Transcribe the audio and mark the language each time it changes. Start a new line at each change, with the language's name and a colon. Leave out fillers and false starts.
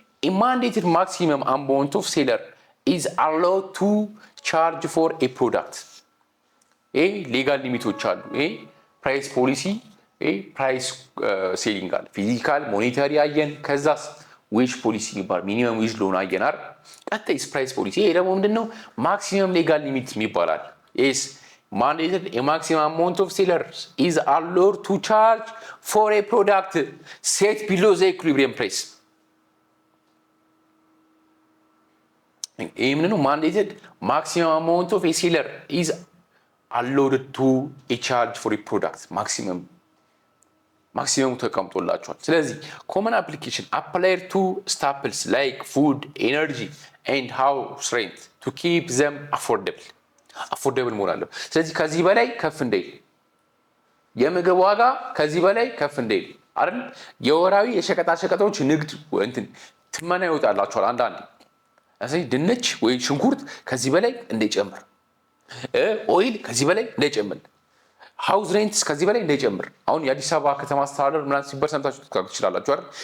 English: a mandated maximum amount of seller is allowed to charge for a product።
Amharic: ይሄ ሌጋል ሊሚቶች አሉ። ይሄ ፕራይስ ፖሊሲ፣ ይሄ ፕራይስ ሴሊንግ አለ። ፊዚካል ሞኔታሪ አየን። ከዛስ ዌጅ ፖሊሲ የሚባል ሚኒመም ዌጅ ሎን አየን አይደል? ቀጣይስ ፕራይስ ፖሊሲ። ይሄ ደግሞ ምንድነው? ማክሲመም ሌጋል ሊሚት ይባላል።
English: yes mandated a maximum amount of sellers is allowed to charge for a product set below the equilibrium price።
Amharic: ይሄ ምንድነው?
English: mandated maximum amount of a seller is allowed to a charge for a product maximum
Amharic: ተቀምጦላቸዋል። ስለዚህ
English: common application applied to staples like food, energy and house rent to keep them affordable
Amharic: መሆን አለበት። ስለዚህ ከዚህ በላይ ከፍ እንዳይል የምግብ ዋጋ ከዚህ በላይ ከፍ እንዳይል አይደል? የወራዊ የሸቀጣሸቀጦች ንግድ ትመና ይወጣላቸዋል አንዳንዴ። ስለዚህ ድንች ወይ ሽንኩርት ከዚህ በላይ እንዳይጨምር፣ ኦይል ከዚህ በላይ እንዳይጨምር፣ ሃውስ ሬንትስ ከዚህ በላይ እንዳይጨምር። አሁን የአዲስ አበባ ከተማ አስተዳደር ምናምን ሲባል ሰምታችሁ ትችላላችሁ አይደል?